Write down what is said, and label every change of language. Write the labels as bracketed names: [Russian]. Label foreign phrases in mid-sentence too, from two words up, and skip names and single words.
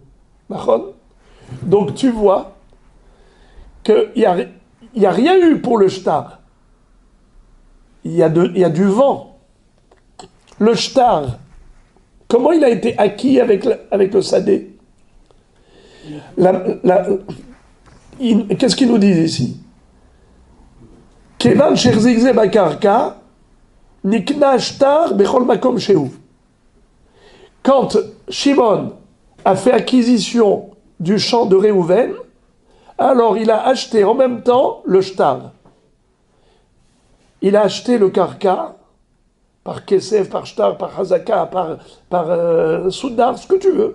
[French] Donc tu vois qu'il n'y a rien eu pour le shtar. Il y a du vent. Le shtar, comment il a été acquis avec le sadé? Qu'est-ce qu'il nous dit ici? [Hebrew] כיון שהחזיק זה בקרקע נקנה שטר בכל מקום שהוא. [French] Quand Shimon a fait acquisition du champ de Réhouven, alors il a acheté en même temps le shtar. Il a acheté le karka par kesef, par shtar, par hazaka, par soudar, ce que tu veux.